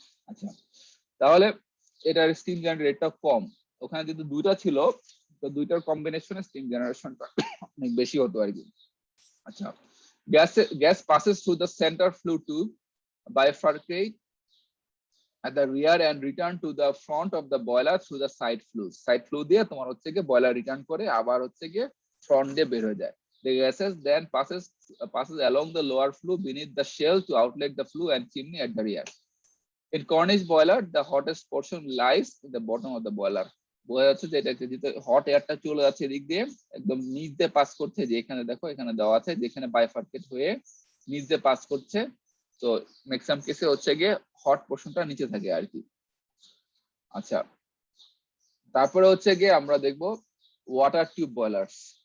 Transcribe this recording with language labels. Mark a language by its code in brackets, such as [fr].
[bn] আচ্ছা তাহলে এটার স্টিম জেনারেট রেটটা কম, ওখানে যদি দুইটা ছিল তো দুইটার কম্বিনেশনে স্টিম জেনারেশনটা অনেক বেশি হতো আর কি। [en] আচ্ছা gas passes through the center flue tube, bifurcate at the rear and return to the front of the boiler through the side flues. [bn] Side flue দিয়ে তোমার হচ্ছে গিয়ে বয়লার রিটার্ন করে আবার হচ্ছে গিয়ে ফ্রন্ট দিয়ে বের হয়ে যায়। [en] The gases then passes along the lower flue beneath the shell to outlet the flue and chimney at the rear. In Cornish boiler, the hottest portion lies in the bottom of the boiler. [bn] বোঝা যাচ্ছে যে এটা যেটা hot এয়ারটা চলে যাচ্ছে এদিক দিয়ে একদম নিচ দিয়ে পাস করছে, যে এখানে দেখো এখানে দেওয়া আছে যেখানে বাইফার্কেট হয়ে নিচ দিয়ে পাস করছে। তো ম্যাক্সিমাম কেসে হচ্ছে গিয়ে হট পোর্শনটা নিচে থাকে আর কি। আচ্ছা তারপরে হচ্ছে গিয়ে আমরা দেখবো ওয়াটার টিউব বয়লার্স।